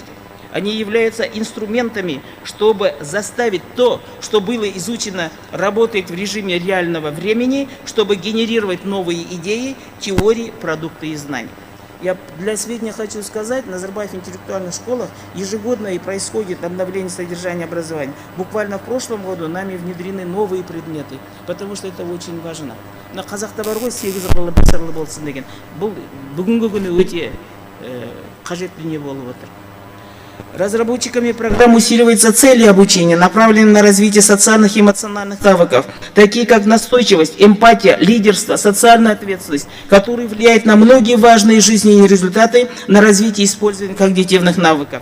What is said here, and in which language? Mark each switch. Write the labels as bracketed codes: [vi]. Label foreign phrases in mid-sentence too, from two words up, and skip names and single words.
[ru] Они являются инструментами, чтобы заставить то, что было изучено, работать в режиме реального времени, чтобы генерировать новые идеи, теории, продукты и знания. Я для сведения хочу сказать, на Назарбаев интеллектуальных школах ежегодно и происходит обновление содержания образования. Буквально в прошлом году нами внедрены новые предметы, потому что это очень важно. [kk] На қазақта бар ғой 8 жылы бір сырлы болсын деген. Бұл бүгінгі күні өте қажет дүние болып отыр. [ru] Разработчиками программ усиливаются цели обучения, направленные на развитие социальных и эмоциональных навыков, такие как настойчивость, эмпатия, лидерство, социальная ответственность, которые влияют на многие важные жизненные результаты на развитие и использование когнитивных навыков.